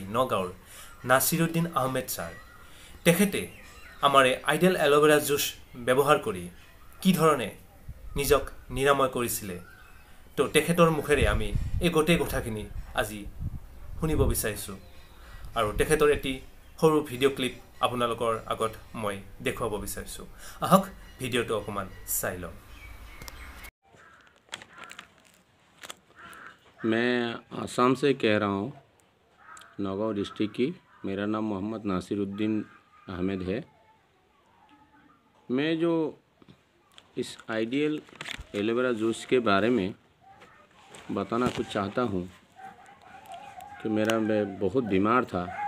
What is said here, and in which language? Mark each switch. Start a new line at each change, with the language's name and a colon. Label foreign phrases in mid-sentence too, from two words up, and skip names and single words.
Assamese: নগাঁৱৰ নাছিৰুদ্দিন আহমেদ ছাৰ তেখেতে আমাৰ আইডিয়েল এল'ভেৰা জুচ ব্যৱহাৰ কৰি কি ধৰণে নিজক নিৰাময় কৰিছিলে তো তেখেতৰ মুখেৰে আমি এই গোটেই কথাখিনি আজি শুনিব বিচাৰিছোঁ আৰু তেখেতৰ এটি সৰু ভিডিঅ' ক্লিপ আপোনালোকৰ আগত মই দেখুৱাব বিচাৰিছোঁ আহক ভিডিঅ'টো অকমান চাই লওঁ
Hindi: मैं आसाम से कह रहा हूँ नौगांव डिस्ट्रिक्ट की मेरा नाम मोहम्मद नासिरुद्दीन अहमद है मैं जो इस आइडियल एलोवेरा जूस के बारे में बताना कुछ चाहता हूँ कि मैं बहुत बीमार था